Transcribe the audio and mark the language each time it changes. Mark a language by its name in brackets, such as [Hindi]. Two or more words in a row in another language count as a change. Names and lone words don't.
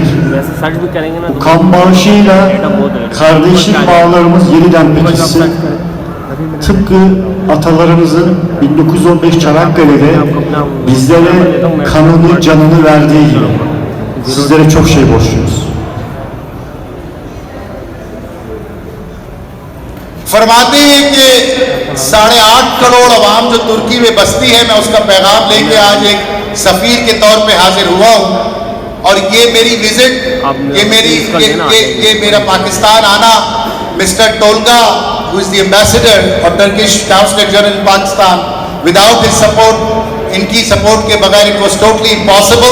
[Turkish] Bu kan bağışıyla kardeşlik bağlarımız yeniden pekişsin. Tıpkı atalarımızın 1915 Çanakkale'de bizlere kanını, canını verdiği gibi. Sizlere çok şey borçluyuz. [Urdu] فرماتے ہیں کہ 8.5 کروڑ عوام جو ترکی میں بستی ہے، میں اس کا پیغام لیکے آج ایک سفیر کے طور پہ حاضر ہوا ہوں. اور یہ میری وزٹ، یہ میرا پاکستان آنا, [English] Mister Tolga who is the ambassador aur Turkish Consul General in Pakistan, without his support, [Urdu] ان کی سپورٹ کے بغیر [English] it was totally impossible.